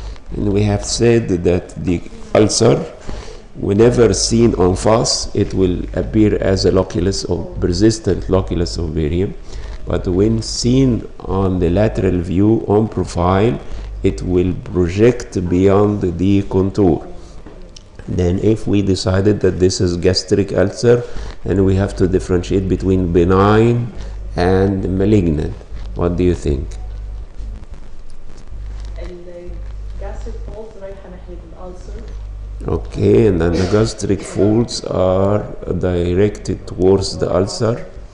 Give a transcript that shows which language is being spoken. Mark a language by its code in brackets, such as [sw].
[en] And we have said that the ulcer, whenever seen on FAS, it will appear as a loculus of persistent loculus of barium, but when seen on the lateral view on profile, it will project beyond the contour. Then if we decided that this is gastric ulcer, and we have to differentiate between benign and malignant, what do you think? gastric folds [ar] رايحة ناحية الألسر. [en] Okay, and then the gastric folds are directed towards the ulcer.